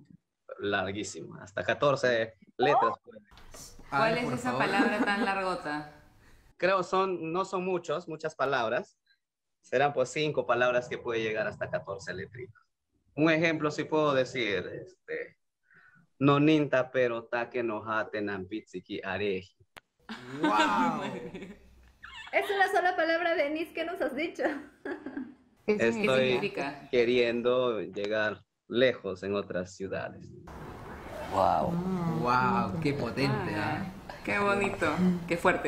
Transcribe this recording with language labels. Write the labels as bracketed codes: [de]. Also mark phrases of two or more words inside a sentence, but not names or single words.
[es] Larguísimo, hasta 14 letras. ¿Cuál es esa palabra tan largota? Creo no son muchas palabras. Serán pues 5 palabras que puede llegar hasta 14 letritas. Un ejemplo sí puedo decir, no [cni] ninta pero taque nojate nampitsiki areji. [es] ¡Wow! Es una sola palabra, Denise, ¿qué nos has dicho? ¿Qué Estoy significa? queriendo llegar lejos en otras ciudades. Wow. ¡Wow! ¡Qué potente! ¿Ah? Qué bonito, qué fuerte.